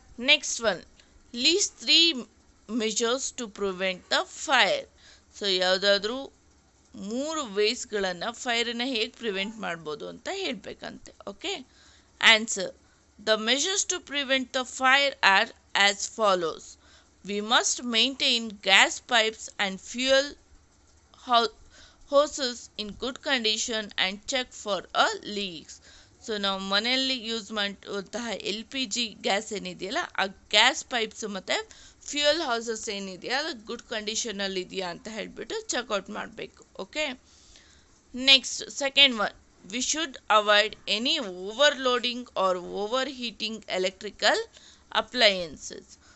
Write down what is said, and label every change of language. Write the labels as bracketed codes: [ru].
[en] Next one, least 3 measures to prevent the fire. [kn] So ಯಾವುದಾದ್ರೂ 3 ವೇಸ್ಗಳನ್ನು ಫೈರನ್ನು ಹೇಗೆ prevent ಮಾಡ್ಬೋದು ಅಂತ ಹೇಳಬೇಕಂತೆ. [en] Okay, answer, the measures to prevent the fire are as follows. We must maintain gas pipes and fuel hoses in good condition and check for a leaks. [kn] So ನಾವು ಮನೆಯಲ್ಲಿ use ಮಾಡುವಂತಹ LPG gas ಏನಿದೆಯಲ್ಲ, ಆ gas pipes ಮತ್ತು fuel houses ಏನಿದೆಯಾ ಅದು good ಕಂಡೀಷನಲ್ಲಿ ಇದೆಯಾ ಅಂತ ಹೇಳಿಬಿಟ್ಟು ಚೆಕ್ಔಟ್ ಮಾಡಬೇಕು. [en] Okay, next second one, we should avoid any overloading or overheating electrical appliances.